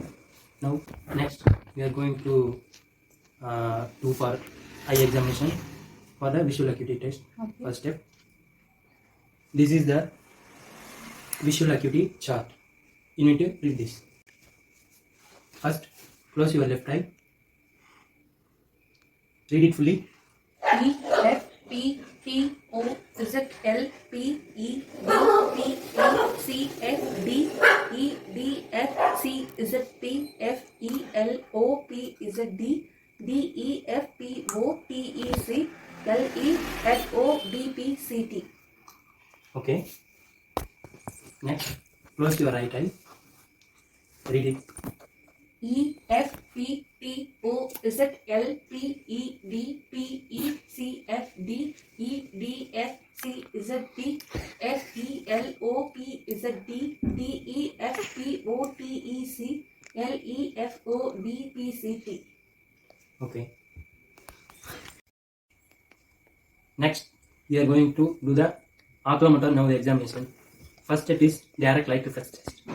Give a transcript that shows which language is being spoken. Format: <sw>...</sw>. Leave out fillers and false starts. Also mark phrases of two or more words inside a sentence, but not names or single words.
<en>Now next we are going to do for eye examination for the visual acuity test. Okay. First step. This is the visual acuity chart. You need to read this. First, close your left eye. Read it fully. E F P T O Z L P E D P E C F D E D F C Z P F E L O P Z D D E F P O T E C L E F O D P C T. Okay. Next, close your right eye. Read it. E F P T O Z L P E D P E C F D E D F C Z P F E L O P Z D D E F P O T E C L E F O D P C T. Okay. Next, we are going to do the oculomotor nerve examination. First step is direct light reflex test.</en>